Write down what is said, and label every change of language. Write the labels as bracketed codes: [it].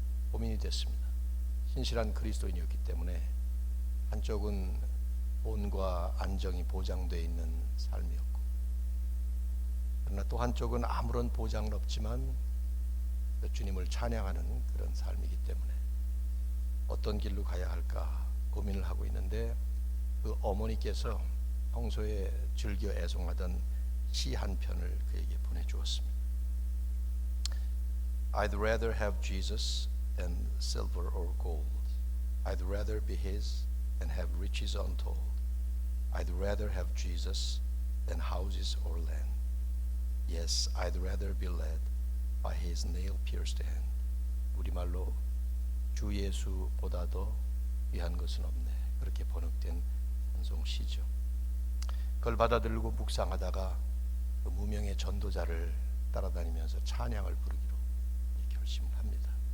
[ko] 고민이 됐습니다. 신실한 그리스도인이었기 때문에 한쪽은 돈과 안정이 보장되어 있는 삶이었고, 그러나 또 한쪽은 아무런 보장은 없지만 주님을 찬양하는 그런 삶이기 때문에 어떤 길로 가야 할까 고민을 하고 있는데, 그 어머니께서 평소에 즐겨 애송하던 시 한 편을 그에게 보내주었습니다. [en] I'd rather have Jesus than silver or gold. I'd rather be His than have riches untold. I'd rather have Jesus than houses or land. Yes, I'd rather be led by His nail-pierced hand. [ko] 우리말로 주 예수보다도 귀한 것은 없네, 그렇게 번역된 찬송시죠. 그걸 받아들고 묵상하다가 그 무명의 전도자를 따라다니면서 찬양을 부르기로 결심을 합니다.